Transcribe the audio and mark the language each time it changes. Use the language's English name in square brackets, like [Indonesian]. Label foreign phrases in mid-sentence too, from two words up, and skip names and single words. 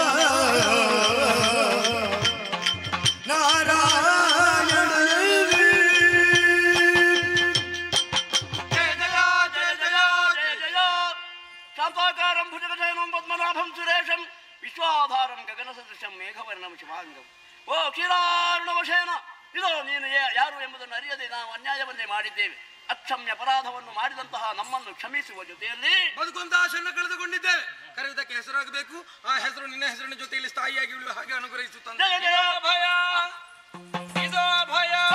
[Sanskrit] ಶಾಂತಾಕಾರಂ ಭುಜಗಶಯನಂ ಪದ್ಮನಾಭಂ ಸುರೇಶಂ ವಿಶ್ವಾಧಾರಂ ಗಗನ ಸದೃಶಂ ಮೇಘವರ್ಣಂ ಶಿವಾಂಗಂ. ಓ ಕ್ಷೀರಾರುಣವಶೇನ, [Kannada] ಇದೋ ನೀನು ಯಾರು ಎಂಬುದನ್ನು ಅರಿಯದೆ ನಾವು ಅನ್ಯಾಯವನ್ನೇ ಮಾಡಿದ್ದೇವೆ. ಅಕ್ಷಮ್ಯ ಅಪರಾಧವನ್ನು ಮಾಡಿದಂತಹ ನಮ್ಮನ್ನು ಕ್ಷಮಿಸುವ ಜೊತೆಯಲ್ಲಿ ಬದುಕುವಂತ ಆಶೆಯನ್ನು ಕಳೆದುಕೊಂಡಿದ್ದೇವೆ. ಕರೆಯುವುದಕ್ಕೆ ಹೆಸರಾಗಬೇಕು. ಆ ಹೆಸರು ನಿನ್ನ ಹೆಸರಿನ ಜೊತೆಯಲ್ಲಿ ಸ್ಥಾಯಿಯಾಗಿ ಉಳಿಯುವ ಹಾಗೆ ಅನುಗ್ರಹಿಸುತ್ತಾನೆ. ಜಯ ಜಯ ಭಯ ಇದು ಭಯ